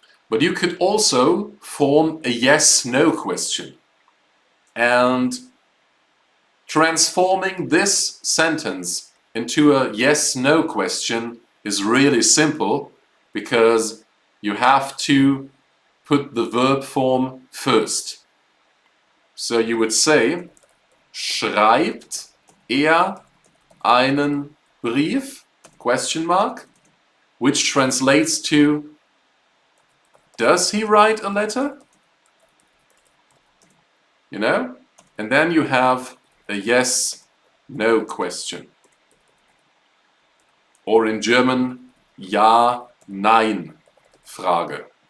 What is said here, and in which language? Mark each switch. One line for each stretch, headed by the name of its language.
English: But you could also form a yes-no question. And transforming this sentence into a yes-no question is really simple because you have to put the verb form first. So you would say,
German: schreibt er einen Brief?
English: Question mark, which translates to, does he write a letter? You know? And then you have a yes-no question. Or in German, ja, nein, Frage.